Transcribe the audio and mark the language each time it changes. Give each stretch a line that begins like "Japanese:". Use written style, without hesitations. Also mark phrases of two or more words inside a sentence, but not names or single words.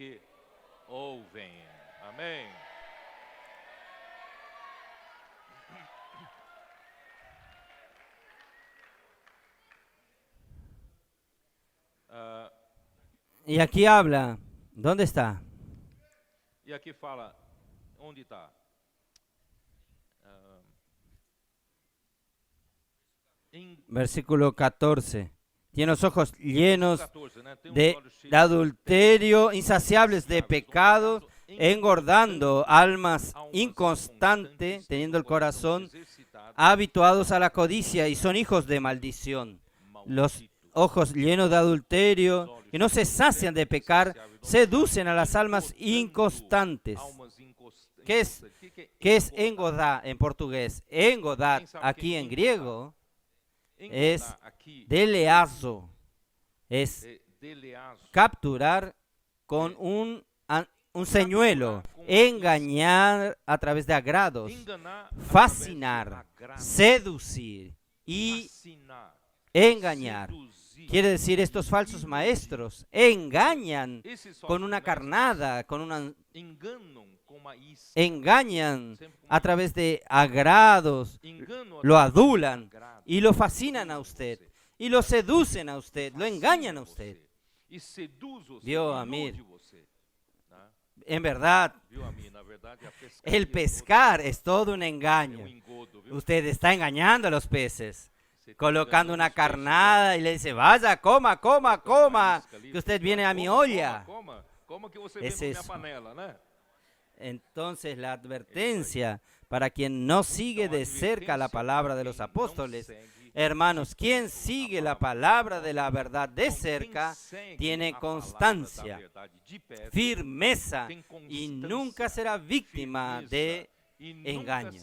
Portuguese: Amém.
Spanish: Y aquí habla, ¿dónde está?
Portuguese: E aqui fala, onde está?
Spanish: Versículo 14. Tiene los ojos llenos de adulterio, insaciables de pecado, engordando almas inconstantes, teniendo el corazón habituados a la codicia y son hijos de maldición. Los ojos llenos de adulterio y no se sacian de pecar, seducen a las almas inconstantes. ¿Qué es engodar en portugués? Engodar aquí en griego es
Portuguese: enganar aqui
Spanish: deleazo, es deleazo, capturar con un señuelo, engañar a través de agrados,
Portuguese: enganar, fascinar, através de agrado,
Spanish: seducir y fascinar, engañar.
Portuguese: seduzir.
Spanish: Quiere decir, estos falsos maestros engañan
Portuguese: Esses
Spanish: con
Portuguese: falsos
Spanish: una
Portuguese: mestres
Spanish: carnada,
Portuguese: enganam com uma isca,
Spanish: engañan
Portuguese: sempre com
Spanish: a través de agrados,
Portuguese: engano
Spanish: lo
Portuguese: através de
Spanish: adulan
Portuguese: agrado,
Spanish: y lo fascinan a usted, y lo seducen a usted, lo engañan a usted.
Portuguese: e seduz você, Viu, e Amir? ilude você, né?
Spanish: En verdad,
Portuguese: Viu, Amir? Na verdade, a pescaria
Spanish: el pescar es todo un
Portuguese: é
Spanish: engaño.
Portuguese: engodo, viu?
Spanish: Usted está engañando a los peces,
Portuguese: Você tá
Spanish: colocando
Portuguese: enganando
Spanish: una
Portuguese: os peixes, né?
Spanish: carnada y le dice, vaya, coma, coma,
Portuguese: Colocando uma
Spanish: coma,
Portuguese: isca ali,
Spanish: que usted viene a mi
Portuguese: coma,
Spanish: olla.
Portuguese: coma que você
Spanish: Es
Portuguese: vem pra minha
Spanish: eso.
Portuguese: panela, né?
Spanish: Entonces la advertencia para quien no sigue de cerca la palabra de los apóstoles, hermanos, quien sigue la palabra de la verdad de cerca tiene constancia, firmeza y nunca será víctima de engaños.